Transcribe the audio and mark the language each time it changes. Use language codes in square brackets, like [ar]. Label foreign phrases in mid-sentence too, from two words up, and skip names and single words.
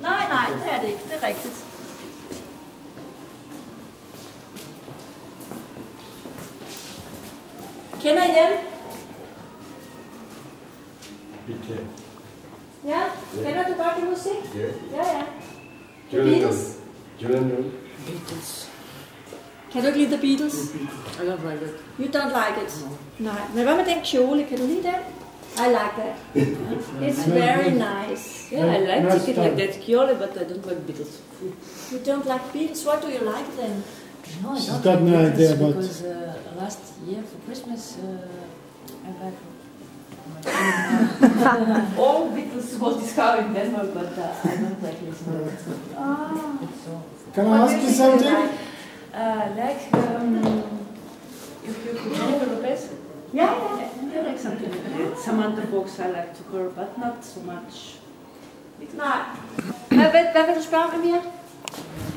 [da] Nej, det er det ikke. Det er rigtigt. Kender I dem? Ja, kender du godt det musik? Ja. The Beatles. Beatles. Kan du ikke lide The Beatles? [en] I don't like it. You don't like it? No. [da] Nej. Men hvad med den kjole? Kan du lide den? [en] I like that. It's very nice. Yeah, I like to get like that kjole, but I don't like Beatles. You don't like Beatles? What do you like then? No, I She's don't got like no Beatles idea about- because last year for Christmas I got all Beatles was discovered in Denmark, but I don't like listening to it. So, Can I ask you something? like if you could Jennifer Lopez. Yeah. I like something. Samantha Fox I like to her, but not so much. [da] Nej. Hvad vil du spørge om, Amir?